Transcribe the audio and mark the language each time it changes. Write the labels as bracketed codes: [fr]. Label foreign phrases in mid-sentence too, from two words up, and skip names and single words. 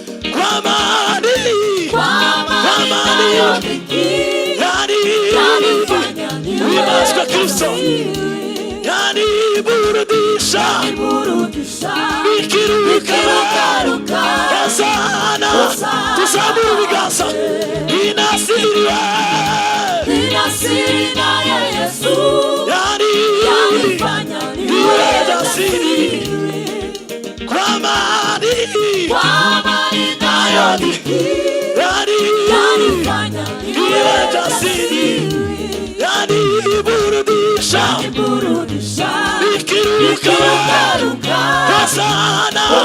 [sw] kwa amani yanifanya niwe jasiri, yaniburudisha nikirukaruka, Hosana. [rw] Tuzamure ibiganza. [sw] Inasina Yesu yanifanya niwe jasiri, kwa amani nayo dhiki yanifanya niwe jasiri, yaniburudisha nikirukaruka, Hosana.